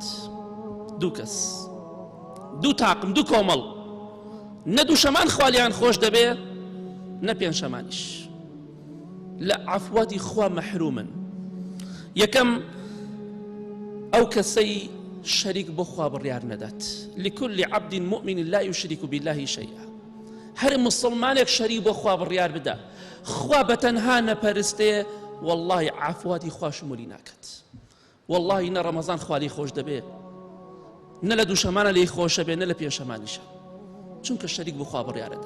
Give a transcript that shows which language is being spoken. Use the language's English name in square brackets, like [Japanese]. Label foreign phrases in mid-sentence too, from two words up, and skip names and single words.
[Central Kurdish] دوو کەس، دوو تاقم، دوو کۆمەڵ، نە دووشەمان خوا لێیان خۆش دەبێ نە پێنجشەمانیش، لە عەفواتی خوا مەحرومن. یەکەم ئەو کەسەی شەریک بۆ خوا بڕیار نەدات. [Arabic] لكل عبد مؤمن لا يشرك بالله شيئا. [Central Kurdish] هەر مسلمانێک شەریک بۆ خوا بڕیار بدە خوا بەتەنها نەپەرستێ، والله عەفواتی خوا شمولی ناکات. والله نە ڕەمەزان خوا لێی خۆش دەبێ، نە لە دووشەمانە لێی خۆشە بێ، نە لە پێنجشەمانیشە، چونکە شەریک بۆ خوا بڕیارەدا.